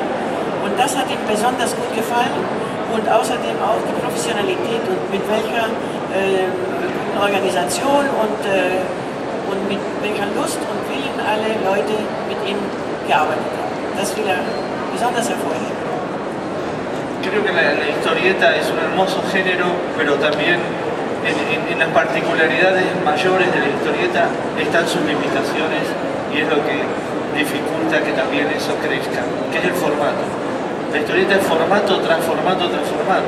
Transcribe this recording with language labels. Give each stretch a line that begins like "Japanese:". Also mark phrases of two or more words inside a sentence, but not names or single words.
German: Und das hat ihm besonders gut gefallen und außerdem auch die Professionalität und mit welcher Organisation und mit welcher Lust und Willen alle Leute mit ihm gearbeitet haben. Das will er besonders hervorheben.
Spanish: Creo que la historieta es un hermoso género, pero también en las particularidades mayores de la historieta están sus limitaciones y es lo que dificulta que también eso crezca, que es el formato. La historieta es formato tras formato tras formato.